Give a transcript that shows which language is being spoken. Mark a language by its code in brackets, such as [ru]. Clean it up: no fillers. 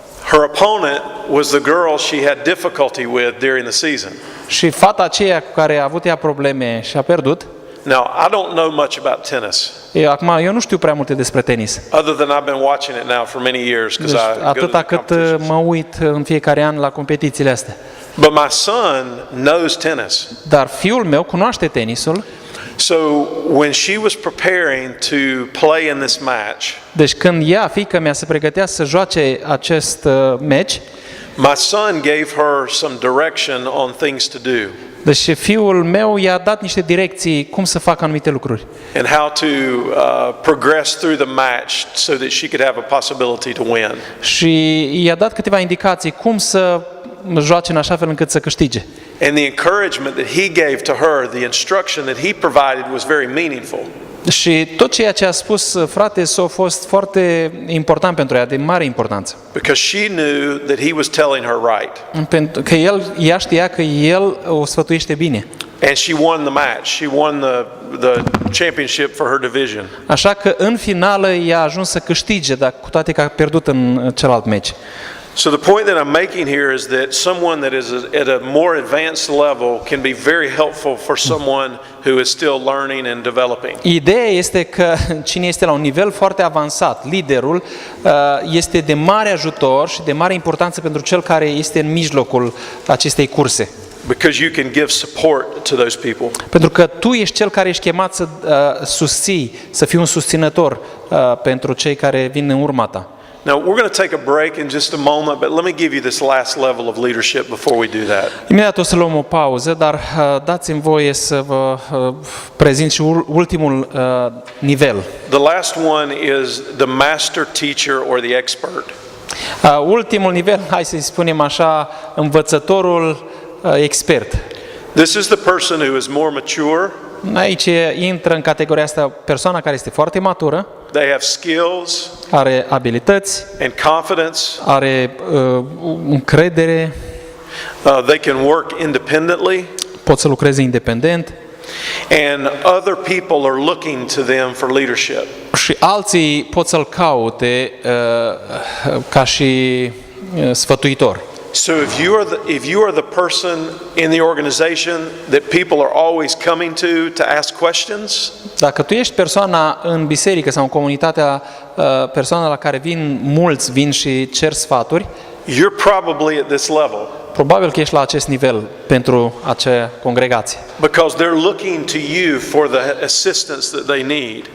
[en] Her opponent was the girl she had difficulty with during the season. [ro] Și fata aceea cu care a avut ea probleme și a pierdut. [en] Now, I don't know much about tennis, [ro] Acum, eu nu știu prea multe despre tenis. [en] other than I've been watching it now for many years because [ro] Deci, [en] I go to [ro] atâta [en] the [ro] cât [en] competitions. [ro] mă uit în fiecare an la competițiile astea. [en] But my son knows tennis. [ro] Dar fiul meu cunoaște tenisul, [en] So when she was preparing to play in this match, [ro] deci când fiica mea se pregătea să joace acest meci, [en] my son gave her some direction on things to do [ro] deci fiul meu i-a dat niște direcții cum să facă anumite lucruri [en] and how to progress through the match so that she could have a possibility to win. [ro] și i-a dat câteva indicații cum să joace în așa fel încât să câștige. [en] And the encouragement that he gave to her, the instruction that he provided was very meaningful. [ro] Și tot ceea ce a spus frate a fost foarte important pentru ea, de mare importanță. [en] Because she knew that he was telling her right. [ro] Pentru că ea știa că el o sfătuiește bine. [en] And she won the match. She won the championship for her division. [ro] Așa că în finală ea a ajuns să câștige, dar cu toate că a pierdut în celălalt meci. [en] So the point that I'm making here is that someone that is at a more advanced level can be very helpful for someone who is still learning and developing. [ro] Ideea este că cine este la un nivel foarte avansat, liderul, este de mare ajutor și de mare importanță pentru cel care este în mijlocul acestei curse. [en] Because you can give support to those people. [ro] Pentru că tu ești cel care ești chemat să susții, să fii un susținător pentru cei care vin în urma ta. [en] Now, we're going to take a break in just a moment, but let me give you this last level of leadership before we do that. [ro] Imediat o să luăm o pauză, dar dați-mi voie să vă prezint și ultimul nivel. [en] The last one is the master teacher or the expert. [ro] Ultimul nivel, hai să-i spunem așa, învățătorul expert. [en] This is the person who is more mature, [ro] Aici intră în categoria asta persoana care este foarte matură, [en] they have skills [ro] are abilități, [en] and confidence, [ro] are încredere, [en] they can work independently, [ro] pot să lucreze independent [en] and other people are looking to them for leadership. [ro] și alții pot să-l caute ca și sfătuitor. [en] So if you are the person in the organization that people are always coming to ask questions, [ro] Dacă tu ești persoana în biserică sau în comunitatea, persoana la care mulți vin și cer sfaturi, [en] you're probably at this level [ro] probabil că ești la acest nivel pentru acea congregație. [en] because they're looking to you for the assistance that they need.